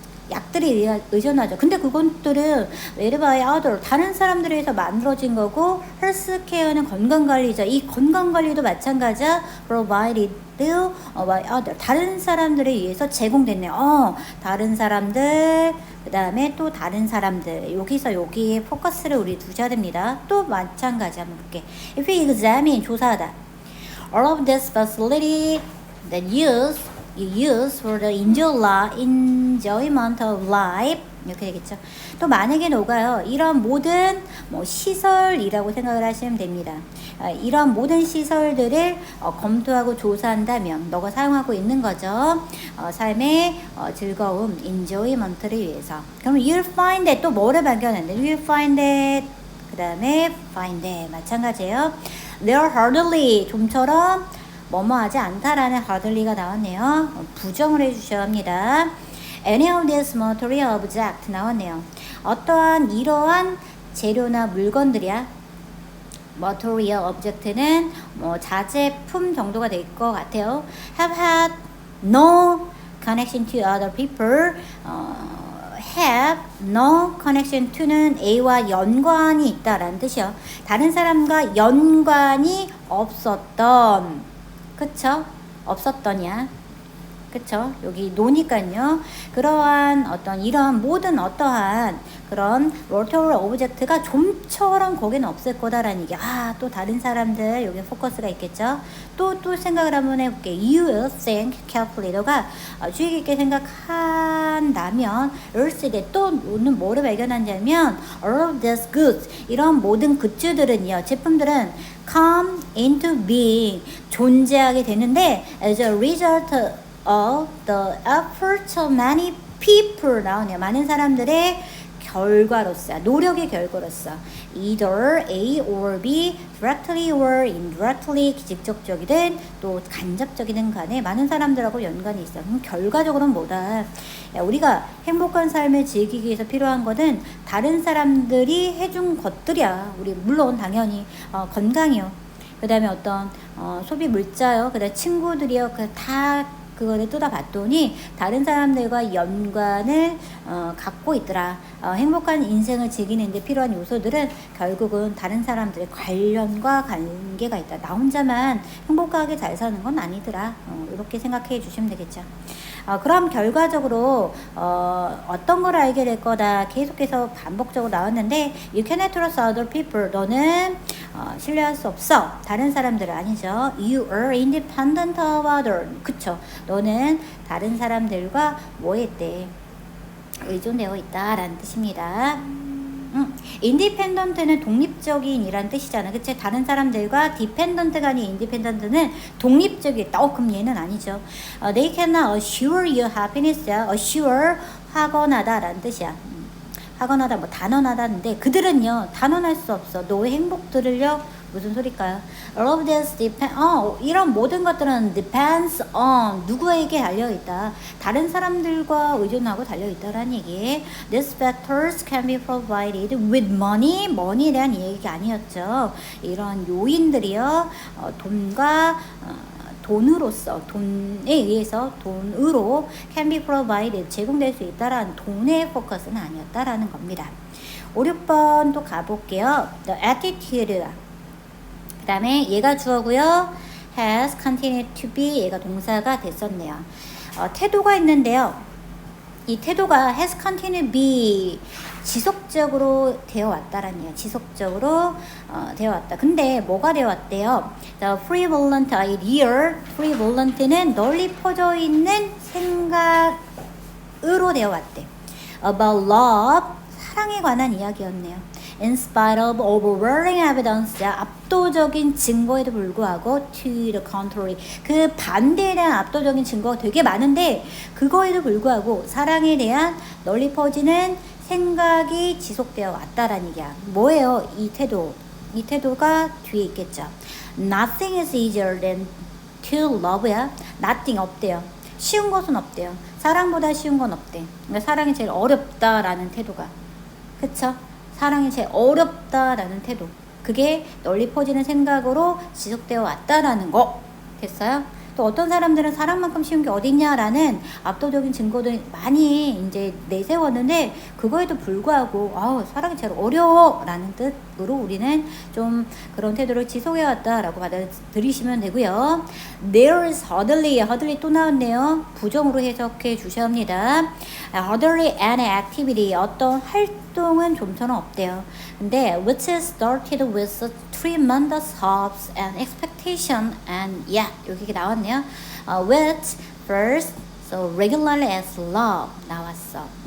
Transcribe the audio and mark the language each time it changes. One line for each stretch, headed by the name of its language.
Korean: 약들이 의존하죠. 근데 그것들은
English: made by other,
Korean: 다른 사람들에 의해서 만들어진 거고, 헬스케어는 건강관리죠. 이 건강관리도 마찬가지야.
English: provided by other,
Korean: 다른 사람들에 의해서 제공됐네요. 다른 사람들, 그 다음에 또 다른 사람들, 여기서 여기에 포커스를 우리 두셔야 됩니다. 또 마찬가지 한번 볼게.
English: If you examine,
Korean: 조사하다.
English: All of this facility that you use for the enjoyment of life,
Korean: 이렇게 되겠죠. 또 만약에 너가요, 이런 모든 시설이라고 생각을 하시면 됩니다. 이런 모든 시설들을 검토하고 조사한다면 너가 사용하고 있는 거죠. 삶의 즐거움, enjoyment를 위해서. 그럼
English: you'll find that,
Korean: 또 뭐를 발견하는데,
English: you'll find that,
Korean: 그 다음에
English: find that,
Korean: 마찬가지예요.
English: They're hardly,
Korean: 좀처럼 뭐뭐하지 않다라는 hardly가 나왔네요. 부정을 해주셔야 합니다.
English: Any of this material object
Korean: 나왔네요. 어떠한 이러한 재료나 물건들이야. material object는 자재품 정도가 될 것 같아요.
English: Have had no connection to other people. have no connection to
Korean: 는 A와 연관이 있다라는 뜻이요. 다른 사람과 연관이 없었던, 그쵸? 없었더냐? 그쵸? 여기 노니까요. 그러한 어떤 이런 모든 어떠한 그런 material object가 좀처럼 거기는 없을 거다라는 얘기. 또 다른 사람들 여기 포커스가 있겠죠. 또 생각을 한번 해볼게.
English: You will think carefully.
Korean: 너가 주의 깊게 생각한다면
English: earth에
Korean: 또 오늘 뭐를 발견한다면
English: all of these goods,
Korean: 이런 모든 굿즈들은요, 제품들은
English: come into being,
Korean: 존재하게 되는데
English: as a result of the efforts of many people
Korean: 나오네요. 많은 사람들의 결과로서, 노력의 결과로서
English: either A or B, directly or indirectly,
Korean: 직접적이든 또 간접적이든 간에 많은 사람들하고 연관이 있어. 그럼 결과적으로는 뭐다? 우리가 행복한 삶을 즐기기 위해서 필요한 것은 다른 사람들이 해준 것들이야. 우리 물론 당연히 건강이요. 그 다음에 어떤 소비 물자요. 그 다음에 친구들이요. 다 그거를 뜯어봤더니 다른 사람들과 연관을 갖고 있더라. 행복한 인생을 즐기는 데 필요한 요소들은 결국은 다른 사람들의 관련과 관계가 있다. 나 혼자만 행복하게 잘 사는 건 아니더라. 이렇게 생각해 주시면 되겠죠. 그럼 결과적으로 어떤 걸 알게 될 거다 계속해서 반복적으로 나왔는데
English: You cannot trust other people.
Korean: 너는 신뢰할 수 없어. 다른 사람들은 아니죠.
English: You are independent of others.
Korean: 그쵸. 너는 다른 사람들과 뭐 했대? 의존되어 있다라는 뜻입니다. 인디펜던트는 독립적인 이란 뜻이잖아. 그치? 다른 사람들과 디펜던트가 아닌 인디펜던트는 독립적이다. 그럼 얘는 아니죠.
English: They cannot assure your happiness.
Korean: assure, 확언하다 라는 뜻이야. 확언하다, 단언하다는데 그들은요, 단언할 수 없어. 너의 행복들을요, 무슨 소리일까요?
English: All of this depend,
Korean: 이런 모든 것들은
English: depends on,
Korean: 누구에게 달려있다. 다른 사람들과 의존하고 달려있다라는 얘기.
English: These factors can be provided with money.
Korean: money에 대한 얘기가 아니었죠. 이런 요인들이요, 돈과 돈으로서, 돈에 의해서 돈으로
English: can be provided,
Korean: 제공될 수 있다라는 돈의 포커스는 아니었다라는 겁니다. 5, 6번 또 가볼게요.
English: The attitude.
Korean: 그 다음에 얘가 주어고요.
English: has continued to be,
Korean: 얘가 동사가 됐었네요. 태도가 있는데요. 이 태도가
English: has continued to be,
Korean: 지속적으로 되어 왔다라는 얘기야. 지속적으로 되어 왔다. 근데 뭐가 되어 왔대요?
English: The prevalent idea,
Korean: prevalent는 널리 퍼져 있는 생각으로 되어 왔대.
English: About love,
Korean: 사랑에 관한 이야기였네요.
English: In spite of overwhelming evidence,
Korean: 압도적인 증거에도 불구하고
English: to the contrary,
Korean: 그 반대에 대한 압도적인 증거가 되게 많은데 그거에도 불구하고 사랑에 대한 널리 퍼지는 생각이 지속되어 왔다라는 얘기야. 뭐예요? 이 태도. 이 태도가 뒤에 있겠죠.
English: Nothing is easier than to love야.
Korean: Nothing 없대요. 쉬운 것은 없대요. 사랑보다 쉬운 건 없대. 그러니까 사랑이 제일 어렵다라는 태도가. 그쵸? 사랑이 제일 어렵다라는 태도. 그게 널리 퍼지는 생각으로 지속되어 왔다라는 거. 됐어요? 또 어떤 사람들은 사랑만큼 쉬운 게 어딨냐라는 압도적인 증거도 많이 이제 내세웠는데 그거에도 불구하고 사랑이 제일 어려워라는 뜻으로 우리는 좀 그런 태도를 지속해왔다라고 받아들이시면 되고요.
English: There's hardly
Korean: 또 나왔네요. 부정으로 해석해 주셔야 합니다.
English: hardly any activity
Korean: 어떤 활동은 좀처럼 없대요. 근데
English: which is started with tremendous hopes and expectation and
Korean: 여기 나왔네요.
English: Which first so regularly as love
Korean: 나왔어.